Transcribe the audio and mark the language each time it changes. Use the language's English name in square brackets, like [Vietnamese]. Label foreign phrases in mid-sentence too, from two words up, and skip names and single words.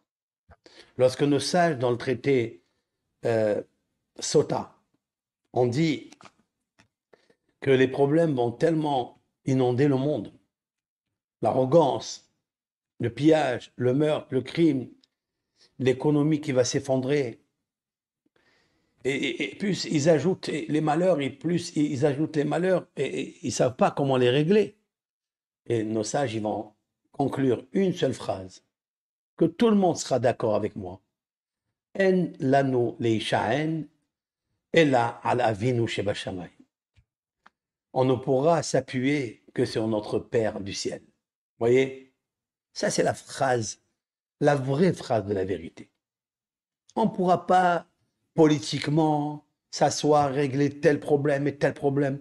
[French] Lorsque nos sages, dans le traité Sota, on dit que les problèmes vont tellement inonder le monde, l'arrogance, le pillage, le meurtre, le crime, l'économie qui va s'effondrer, et plus ils ajoutent les malheurs, et plus ils ajoutent les malheurs, et ils ne savent pas comment les régler. Et nos sages, ils vont conclure une seule phrase, que tout le monde sera d'accord avec moi. [Hebrew] אין לנו להישען אלא על אבינו שבשמים. [French] On ne pourra s'appuyer que sur notre Père du ciel. Voyez, ça c'est la phrase, la vraie phrase de la vérité. On ne pourra pas politiquement s'asseoir, régler tel problème et tel problème.